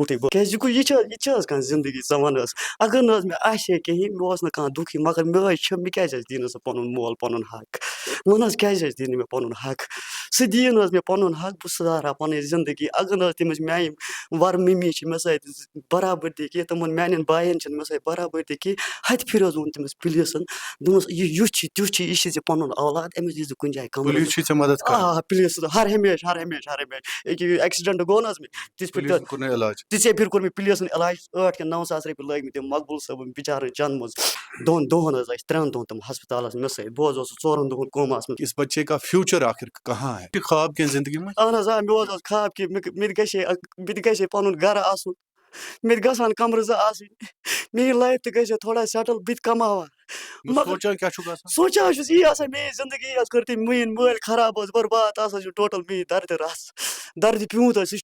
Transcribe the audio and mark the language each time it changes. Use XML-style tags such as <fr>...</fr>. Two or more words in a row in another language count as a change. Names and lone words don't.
<ks>بوٗٹھٕے کیٛازِ یہِ چھِ حظ کانٛہہ زندگی ژٕ وَن حظ اگر نہٕ حظ مےٚ آسہِ ہے کِہیٖنۍ مےٚ اوس نہٕ کانٛہہ دُکھٕے مگر مےٚ حظ چھِ مےٚ کیٛازِ حظ دی نہٕ سُہ پَنُن مول پَنُن حق وَن حظ کیٛازِ حظ دی نہٕ مےٚ پَنُن حق سُہ دِیہِ نہٕ حظ مےٚ پَنُن حق بہٕ سُدھارٕ ہا پَنٕنۍ زندگی اگر نہٕ حظ تٔمِس میٛانہِ وَرٕ مِمی چھِ مےٚ سۭتۍ برابٔردی کینٛہہ تِمَن میٛانٮ۪ن بایَن چھِنہٕ مےٚ سۭتۍ برابٔردی کینٛہہ ہَتہِ پھِرِ حظ ووٚن تٔمِس پُلیٖسَن دوٚپمَس یہِ یُتھ چھِ تیُتھ چھِ یہِ چھِ ژےٚ پَنُن اولاد أمِس دِژ کُنہِ جایہِ کَمرٕ پولیس چھِ ژےٚ مدد کران پُلیٖس ہر ہمیشہِ ییٚکیٛاہ ایٚکسِڈٮ۪نٛٹ گوٚو نہٕ حظ مےٚ پولیسن کوٚر نہٕ علاج تِژے پھِرِ کوٚر مےٚ پُلیٖسَن علاج 8 کِنہٕ 9 ساس رۄپیہِ لٲگۍ مےٚ تٔمۍ مقبوٗل صٲبَن بِچارَن چنٛدٕ منٛز 2 دۄہَن حظ ٲسۍ 3 دۄہَن تِم ہَسپَتالَس مےٚ سۭتۍ بہٕ حظ اوسُس 4 دۄہَن کوماہَس منٛز</ks> <ur>اس بچے کا فیوچر آخر کہاں ہے</ur> <ks>خواب کینٛہہ زندگی منٛز اہن حظ مےٚ اوس حظ خواب کہِ مےٚ تہِ گژھِ ہے پَنُن گَرٕ آسُن مےٚ تہِ گژھٕ ہَن کَمرٕ 2 آسٕنۍ میٛٲنۍ لایف تہِ گژھِ ہے تھوڑا سٮ۪ٹٕل بہٕ تہِ کَماوہا مگر سونٛچان کیٛاہ چھُکھ آسان سونٛچان حظ چھُس یی آسان میٛٲنۍ زندگی حظ کٔر تٔمۍ میٛٲنۍ مٲلۍ خراب حظ برباد تَس حظ چھُ ٹوٹَل میٛٲنۍ دَردِ رَژھ دَردِ پیوٗنٛت حظ سُہ چھِ</ks>